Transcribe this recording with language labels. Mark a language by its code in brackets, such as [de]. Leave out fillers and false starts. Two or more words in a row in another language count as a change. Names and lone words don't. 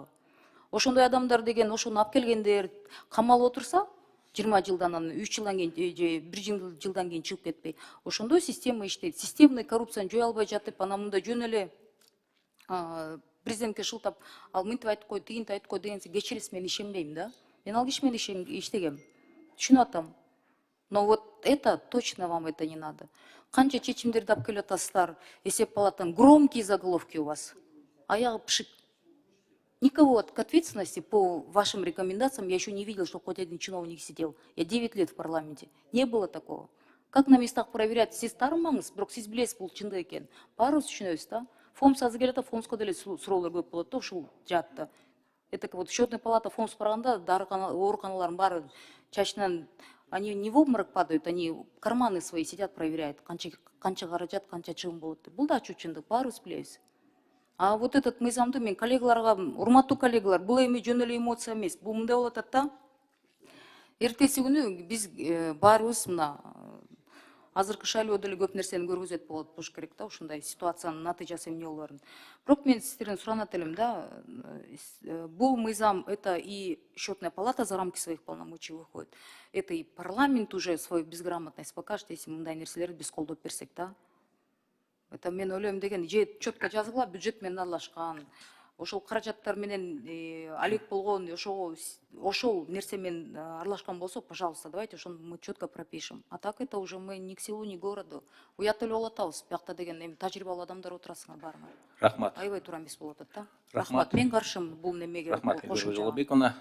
[ky] Ошондой адамдар деген ошону алып келгендер камалып отурса, 20 жылдан, 3 жылдан кийин же 1 жылдан кийин чыгып кетпей. Ошондой система иштейт. Системный коррупцияны жое албай жатып, анан мында жөн эле президентке шылтап, ал мынтип айтып кой, тигинтип айтып кой дегенсе кечириңиз, мен ишенбейм да. Мен ал киши менен иштегем. Түшүнүп атам. [ru] Но вот это точно вам это не надо. [ky] Канча чечимдерди алып келип атасыздар, эсеп палатанын [ru] громкие заголовки у вас. [ky] Аягы пшик. [ru] Никого к ответственности по вашим рекомендациям я еще не видел, что хоть один чиновник сидел. Я 9 лет в парламенте. Не было такого. Как на местах проверять? [ky] Сиз тарымаңыз, бирок сиз билесиз бул чындык экенин. Баарыбыз түшүнөбүз да. Фомс азыр келет, Фомско деле суроолор көп болот да, ушул жаатта. [ru] Это вот счетная палата [ky] Фомс барганда ооруканалардын баары чачынан, [ru] они не в обморок падают, они карманы свои сидят, проверяют, [ky] канча каражат, канча чыгым болот деп. Бул да ачуучундук, баарыбыз билебиз. [ru] А вот этот [ky] мыйзамды мен коллегаларга, урматтуу коллегалар, бул эми жөн эле эмоция эмес. Бул мындай болот атат да. Эртеси күнү биз баарыбыз мына азыркы шайлоо деле көп нерсени көргөзөт болуш керек да, ушундай ситуациянын натыйжасы эмне болоорун. Бирок мен сиздерден суранат элем да, бул мыйзам, [ru] это и счетная палата за рамки своих полномочий выходит, это и парламент уже свою безграмотность покажет, если [ky] мындай нерселерди биз колдоп берсек да. Это мен ойлойм деген, же четко жазгыла, бюджет менен аралашкан, ошол каражаттар менен алек болгон, ошол нерсе менен аралашкан болсо, [ru] пожалуйста, давайте ошону мы четко пропишем. А так это уже мы ни к селу, ни к городу. [ky] Уят эле болуп атабыз, биякта деген эми тажрыйбалуу адамдар отурасыңар баарыңар. Рахмат. Аябай туура эмес болуп атат да. Рахмат. Мен каршымын бул немеге. Рахмат, Эльвира Жолобековна.